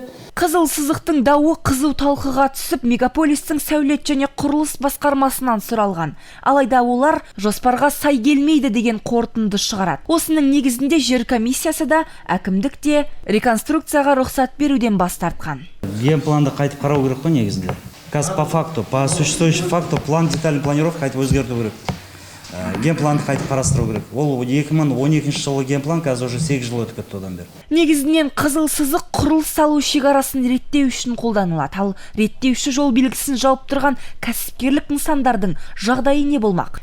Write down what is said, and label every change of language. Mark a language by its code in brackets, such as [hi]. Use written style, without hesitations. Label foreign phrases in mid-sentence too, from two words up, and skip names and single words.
[kk] Қызыл сызықтың дауы қызу талқыға түсіп, мегаполистің сәулет және құрылыс басқармасынан сұралған. Алайда олар жоспарға сай келмейді деген қорытынды шығарады. Осының негізінде жер комиссиясы да, әкімдік те реконструкцияға рұқсат беруден бас тартқан. Генпланды қайтып қарау керек қой негізінде. Қазір [ru] по факту, по существующему факту план детальный планировка [kk] қайтып өзгерту керек. Генпланды қайтып қарастыру керек. Ол 2012 жылғы генплан қазір уже 8 жыл өтіп кетті одан бері. Негізінен қызыл сызық құрылыс салу шекарасын реттеу үшін қолданылады. Ал реттеуші жол белгісін жауып тұрған кәсіпкерлік нысандардың жағдайы не болмақ?